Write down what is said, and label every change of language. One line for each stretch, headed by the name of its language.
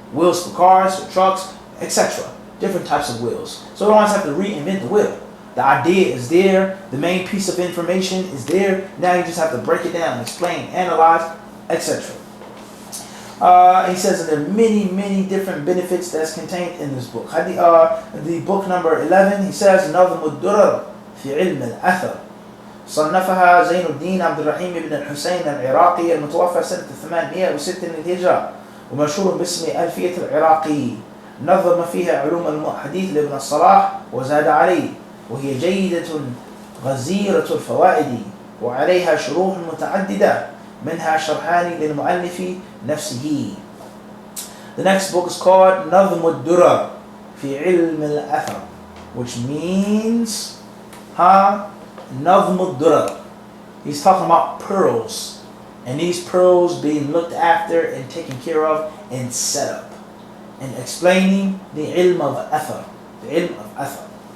English: Wills for cars, for trucks, etc. Different types of wills. So you don't always have to reinvent the will. The idea is there. The main piece of information is there. Now you just have to break it down, explain, analyze, etc. He says there are many different benefits that's contained in this book. The book number 11, he says,
Arabic: نظم الدرر في علم الأثر صنفها زين الدين عبد الرحيم بن الحسين العراقي المتوفى سنة 806 للهجرة ومشهور باسم ألفية العراقي. نظم فيها علوم الحديث لابن الصلاح وزاد عليه، وهي جيدة غزيرة الفوائد وعليها شروح متعددة منها شرحان للمؤلف نفسه.
English: The next book is called نظم الدرر في علم الأثر, which means نظم الدرر. He's talking about pearls, and these pearls being looked after and taken care of and set up, and explaining the ilm of athar, the ilm of athar.